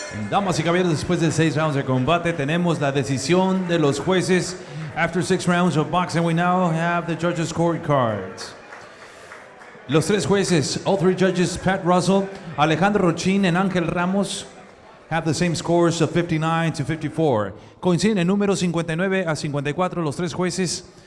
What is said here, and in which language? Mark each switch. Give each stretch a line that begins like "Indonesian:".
Spanish: Damas y caballeros, después de 6 rounds de combate, tenemos la decisión de los jueces.
English: After 6 rounds of boxing, we now have the judges' scorecards.
Spanish: Los 3 jueces,
English: all 3 judges, Pat Russell, Alejandro Rochin, and Ángel Ramos, have the same scores of 59 to 54.
Spanish: Coinciden en números 59 a 54 los 3 jueces.